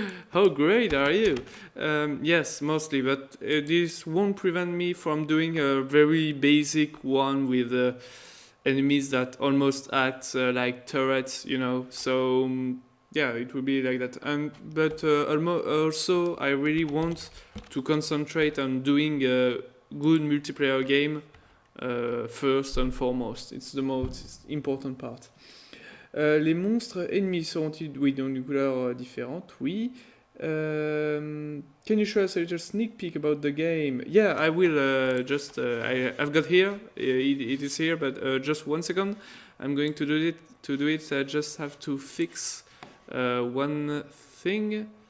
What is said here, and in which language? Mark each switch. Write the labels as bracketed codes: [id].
[en] How great are you? Yes, mostly, but this won't prevent me from doing a very basic one with enemies that almost act like turrets, you know. So yeah, it will be like that. But also, I really want to concentrate on doing a good multiplayer game first and foremost. It's the most important part. [fr] Les monstres ennemis seront-ils, oui, dans une couleur différente? Oui. [en] Can you show us a little sneak peek about the game? Yeah, I will. I've got here. It is here, but just 1 second. I'm going to do it. To do it, I just have to fix one thing.